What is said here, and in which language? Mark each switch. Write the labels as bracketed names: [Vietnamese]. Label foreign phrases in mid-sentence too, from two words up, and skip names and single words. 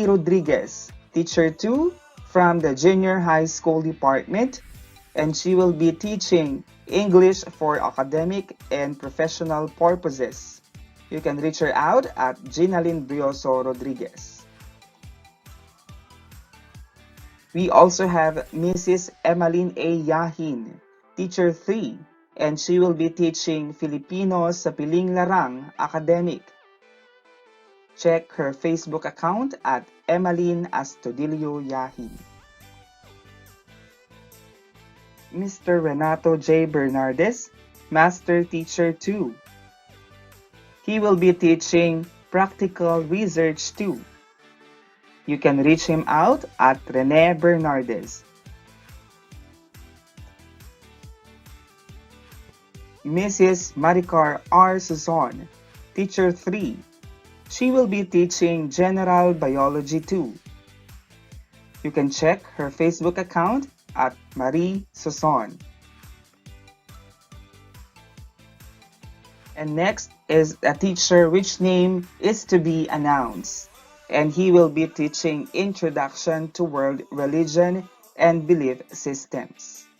[English] Rodriguez, Teacher 2 from the Junior High School Department, and she will be teaching English for academic and professional purposes. You can reach her out at Ginalyn Brioso Rodriguez. We also have Mrs. Emmeline A. Yahin, Teacher 3, and she will be teaching Filipino sa piling larang, academic. Check her Facebook account at Emmeline Astudillo Yahin. Mr. Renato J. Bernardes, Master Teacher 2. He will be teaching Practical Research 2. You can reach him out at Rene Bernardes. Mrs. Maricar R. Suzon, Teacher 3. She will be teaching General Biology 2. You can check her Facebook account at Marie Suzon. And next is a teacher which name is to be announced, and he will be teaching Introduction to World Religion and Belief Systems.